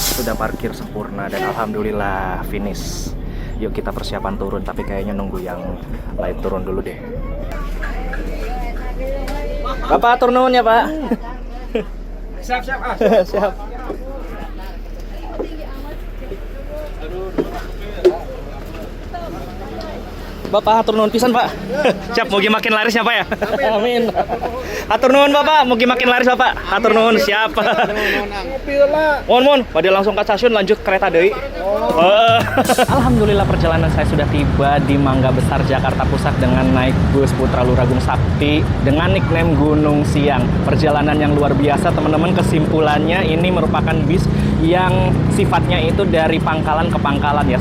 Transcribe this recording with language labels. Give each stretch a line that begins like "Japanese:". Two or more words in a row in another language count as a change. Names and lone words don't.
Indonesian: sudah parkir sempurna dan alhamdulillah finish. Yuk kita persiapan turun, tapi kayaknya nunggu yang lain turun dulu deh.
Sundanese: Bapak atur nuhun ya Pak.
Indonesian: Siap. Siap.
Sundanese: Bapak atur nuhun pisan Pak. Siap, mugi makin larisnya Pak ya. Amin. Atur nuhun Bapak, mugi makin laris Bapak. Atur nuhun,
Indonesian: siap. Mohon, pada langsung ke stasiun lanjut kereta deui. Alhamdulillah perjalanan saya sudah tiba di Mangga Besar Jakarta Pusat dengan naik bus Putra Luragung Sakti dengan nickname Gunung Siang. Perjalanan yang luar biasa teman-teman, kesimpulannya ini merupakan bis yang sifatnya itu dari pangkalan ke pangkalan ya.